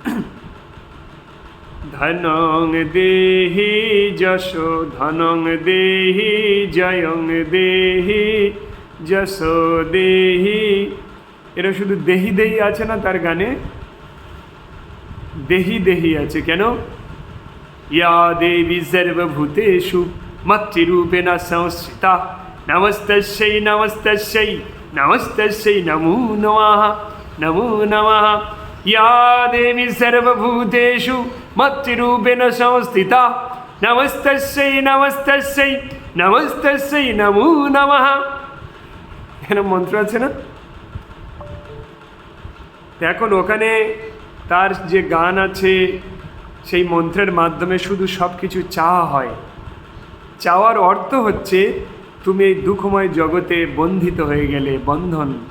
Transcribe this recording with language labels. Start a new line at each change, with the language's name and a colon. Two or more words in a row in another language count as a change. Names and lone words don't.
Sanskrit: ধনং দেহি যশো, ধনং দেহি জয়ং দেহি যশো দেহি।
Bangla: এরা শুধু দেহি দেহি আছে না তার গানে, দেহি দেহি আছে কেন?
Sanskrit: ইয়া দেবী সর্বভূতেষু মাতৃরূপেণ সংস্থিতা নমস্তস্যৈ নমস্তস্যৈ নমস্তস্যৈ নমো নমঃ নমো নমঃ। ইয়া দেবী সর্বভূতেষু মাতৃরূপেণ সংস্থিতা নমস্তস্যৈ নমস্তস্যৈ নমস্তস্যৈ নমো নমঃ।
Bangla: এরকম মন্ত্র আছে না? এখন ওখানে তার যে গান আছে সেই মন্ত্রের মাধ্যমে শুধু সব কিছু চাওয়া হয়। চাওয়ার অর্থ হচ্ছে তুমি এই দুঃখময় জগতে বন্ধিত হয়ে গেলে, বন্ধন।